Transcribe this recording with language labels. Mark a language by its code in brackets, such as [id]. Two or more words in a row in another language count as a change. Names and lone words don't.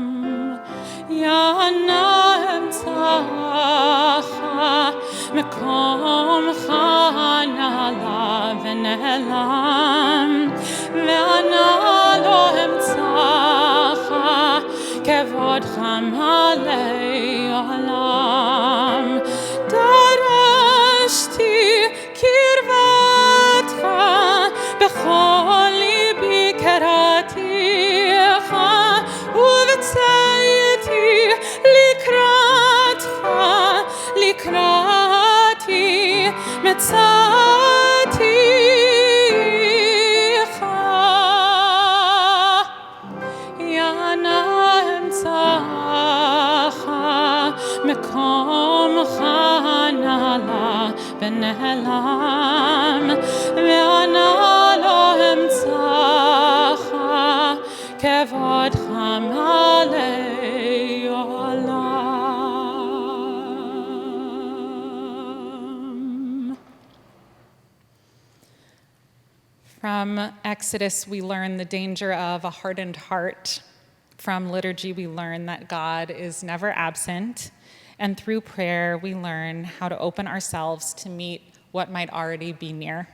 [he] יה אנה אמצאך מקומך נעלה ונעלם ואנה לא אמצאך כבודך מלא עולם. דרשתי קרבתך בכל לבי קראתיך ובצאתי לקראתך מצאתיך. מקומך נעלה ונעלם ואנה לא אמצאך כבודך מלא עולם. [en] From Exodus, we learn the danger of a hardened heart. From liturgy, we learn that God is never absent. And through prayer, we learn how to open ourselves to meet what might already be near.